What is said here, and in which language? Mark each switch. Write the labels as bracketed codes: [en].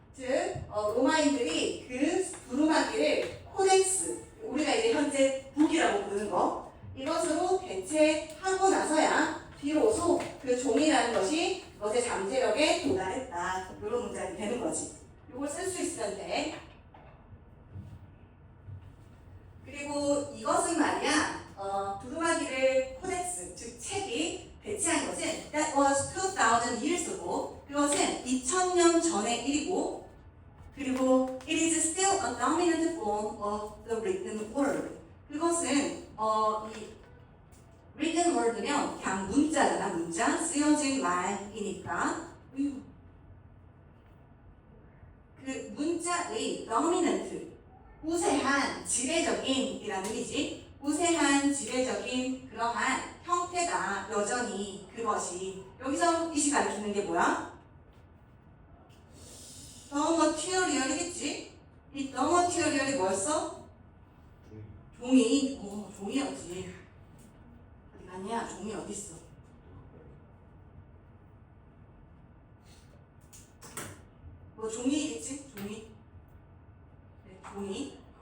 [ko] 즉 로마인들이 그 두루마기를 코덱스, 우리가 이제 현재 북이라고 부르는 거, 이것으로 대체하고 나서야 비로소 그 종이라는 것이 그것의 잠재력에 도달했다. 이런 문장이 되는 거지. 이걸 쓸 수 있으면 돼. 그리고 이것은 말이야, 두루마기를 코덱스, 즉 책이 대체한 것은 [en] that was 2000 years ago. [ko] 그것은 2000년 전의 일이고, 그리고 [en] it is still a dominant form of the written word. [ko] 그것은 이 written word면 그냥 문자잖아. 문자, 쓰여진 말이니까 그 문자의 dominant, 우세한, 지배적인 이라는 의미지. 우세한, 지배적인 그러한 형태가 여전히 그것이. 여기서 이시 가르치는 게 뭐야? [en] The material이겠지? [ko] 이 the material이 뭐였어? 종이. 종이였지. 어디 갔냐? 종이 어딨어? 뭐 종이겠지? 종이. 네, 종이.